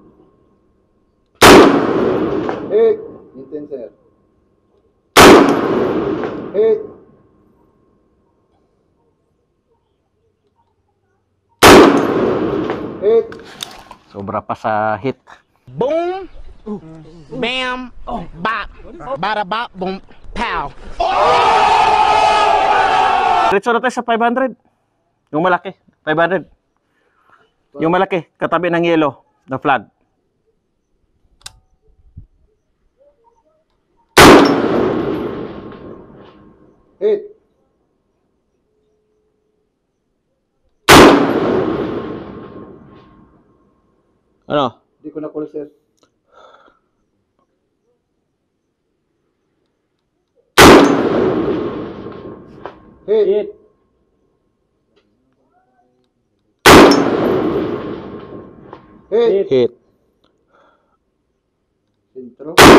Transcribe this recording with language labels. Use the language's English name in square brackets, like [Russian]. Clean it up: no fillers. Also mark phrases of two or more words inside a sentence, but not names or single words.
[Filipino] Hit! Hintin, sir. Hit! Hit! Sobra pa sa hit. Boom, bam, bop, bada bop, boom, pow. Diretso na tayo sa 500. Yung malaki. 500. Yung malaki. Katabi ng yellow na flag. Hit! Ano? Hindi ko na call, sir. Hit! Hit. Hit. Hit. Sentro.